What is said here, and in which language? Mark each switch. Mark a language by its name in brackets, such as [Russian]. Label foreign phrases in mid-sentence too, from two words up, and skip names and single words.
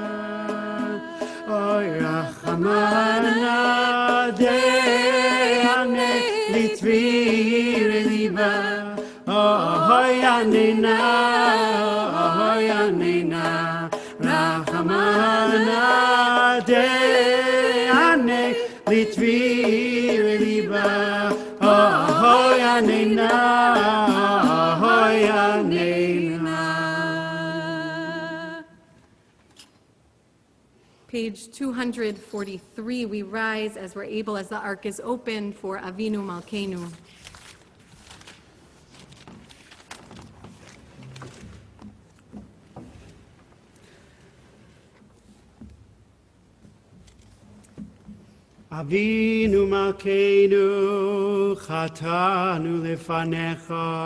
[Aramaic] oy Rachamana deyane litvir liba oy yanena Rachamana deyane litvir liba Hoyanena, Hoyanena. [English] Page 243, we rise as we're able as the ark is open for Avinu Malkeinu. [Hebrew] Avinu Malkeinu, Chatanu Lefanecha.